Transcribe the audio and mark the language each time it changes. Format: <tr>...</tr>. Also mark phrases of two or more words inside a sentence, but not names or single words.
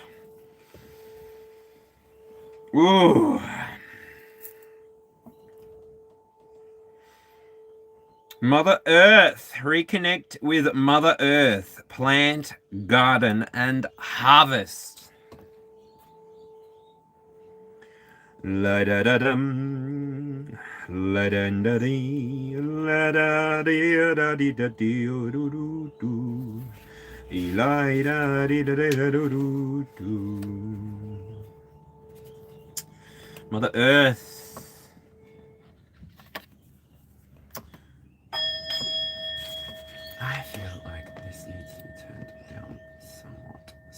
<en>Ooh. Mother Earth. Reconnect with Mother Earth. Plant, garden, and harvest. La da da dum, la da da dee, la da dee da dee da dee do do do, la da dee da da do do. Mother Earth. I feel like this needs to be turned down somewhat.</en>